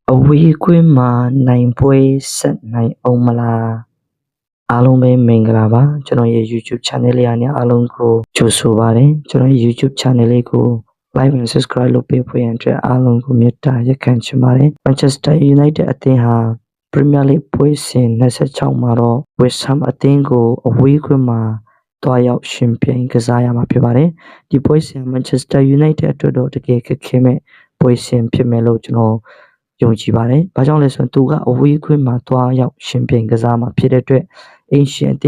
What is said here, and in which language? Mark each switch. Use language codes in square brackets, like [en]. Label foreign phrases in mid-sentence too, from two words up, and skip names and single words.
[my] အဝေးကွင်းမှာနိုင်ပွဲဆက်နိုင်အောင်မလားအားလုံးပဲမင်္ဂလာပါကျွန်တော်ရဲ့ YouTube channel လေးကနေအားလုံးကိုကြိုဆိုပါတယ်ကျွန်တော်ရဲ့ YouTube channel လေးကို [en] like and subscribe [my] လုပ်ပေးဖို့ရန်အတွက်အားလုံးကိုမေတ္တာရက်ခံချင်ပါတယ် Manchester United အသင်းဟာ Premier League ပွဲစဉ်26မှာတော့ West Ham အသင်းကိုအဝေးကွ င်းမှာတွားရောက်ရှင်ပြိုင်ကစားရမှာဖြစ်ပါတယ်ဒီပွဲစဉ် Manchester United အတွက်တော့တကယ်ခက်ခဲမဲ့ပွဲစဉ်ဖြစ်မယ်လို့ကျွန်တော်ယုံကြည်ပါတယ်။ဘာကြောင့်လဲဆိုရင်သူကအဝေးခွင့်မှာတွားရောက်ရှင်ပြိုင်ကစားမှာဖြစ်တဲ့အတွက်အင်ရှင်အသ